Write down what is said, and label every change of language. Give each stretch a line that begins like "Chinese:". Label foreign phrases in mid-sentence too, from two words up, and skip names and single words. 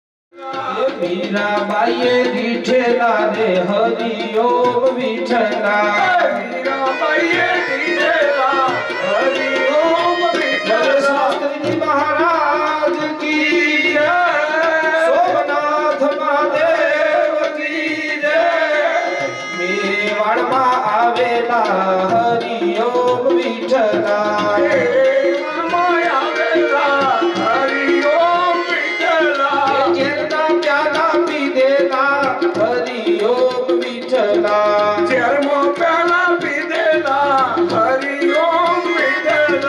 Marathi: मीराबाईए विठला रे हरि ओम विठला। मीराबाईए विठला हरि ओम विठला।
Hindi: शास्त्री जी महाराज की जय, सोमनाथ महादेव की जय।
Marathi: मेवाड़ में आवेला हरि ओम विठला। हरि ओम विठला। चरमो प्याला पीदेला हरि ओम विठला।